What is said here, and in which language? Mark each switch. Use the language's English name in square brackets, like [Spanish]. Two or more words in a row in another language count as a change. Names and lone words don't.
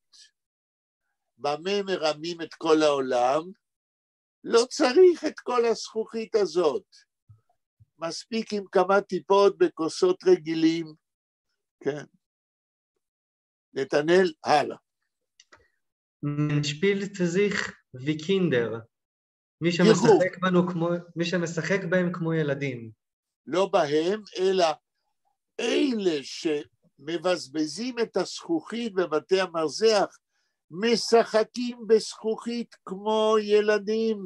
[Hebrew] במה מרמים את כל העולם? לא צריך את כל הזכוכית הזאת. מספיק עם כמה טיפות בכוסות רגילים. כן. נתנאל, הלאה. [Yiddish] מן שפילט זיך וקינדר. [Hebrew] מי שמשחק בהם כמו ילדים. לא בהם, אלא אלה שמבזבזים את הזכוכית בבתי המרזח, משחקים בזכוכית כמו ילדים.